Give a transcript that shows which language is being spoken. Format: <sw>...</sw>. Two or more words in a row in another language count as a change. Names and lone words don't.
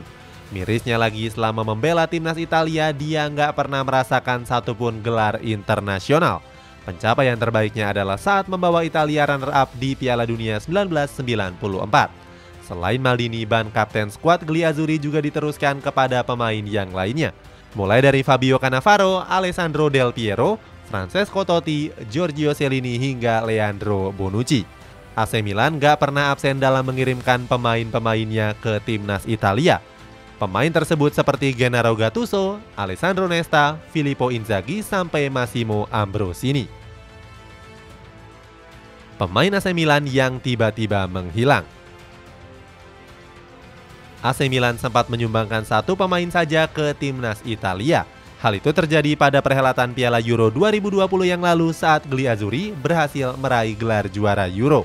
<id>Mirisnya lagi, selama membela timnas Italia, dia nggak pernah merasakan satupun gelar internasional. Pencapaian terbaiknya adalah saat membawa Italia runner-up di Piala Dunia 1994. Selain Maldini, ban kapten skuad Gli Azzurri juga diteruskan kepada pemain yang lainnya. Mulai dari Fabio Cannavaro, Alessandro Del Piero, Francesco Totti, Giorgio Chiellini hingga Leandro Bonucci. AC Milan gak pernah absen dalam mengirimkan pemain-pemainnya ke timnas Italia. Pemain tersebut seperti Gennaro Gattuso, Alessandro Nesta, Filippo Inzaghi, sampai Massimo Ambrosini. Pemain AC Milan yang tiba-tiba menghilang. AC Milan sempat menyumbangkan satu pemain saja ke timnas Italia. Hal itu terjadi pada perhelatan Piala Euro 2020 yang lalu saat Gli Azzurri berhasil meraih gelar juara Euro.</id>